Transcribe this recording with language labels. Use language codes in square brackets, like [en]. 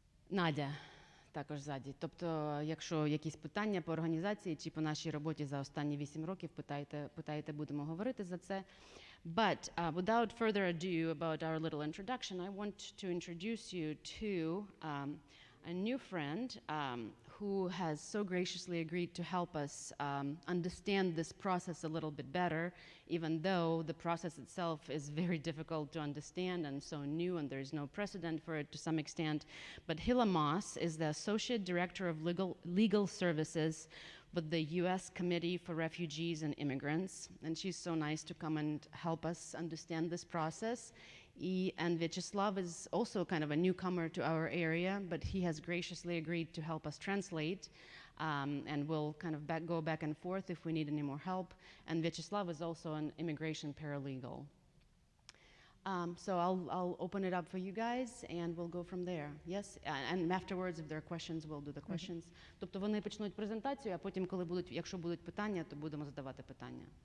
[uk] Надя також ззаді. Тобто, якщо якісь питання по організації чи по нашій роботі за останні 8 років, питайте, будемо говорити за це. [en] But without further ado about our little introduction, I want to introduce you to a new friend who has so graciously agreed to help us understand this process a little bit better, even though the process itself is very difficult to understand and so new, and there is no precedent for it to some extent. But Hila Moss is the Associate Director of Legal Services with the U.S. Committee for Refugees and Immigrants, and she's so nice to come and help us understand this process. And Vyacheslav is also kind of a newcomer to our area, but he has graciously agreed to help us translate. and we'll kind of go back and forth if we need any more help. And Vyacheslav is also an immigration paralegal. So I'll open it up for you guys, and we'll go from there. Yes? And afterwards, if there are questions, we'll do the questions. [uk] Тобто вони почнуть презентацію, а потім, якщо будуть питання, то будемо задавати питання.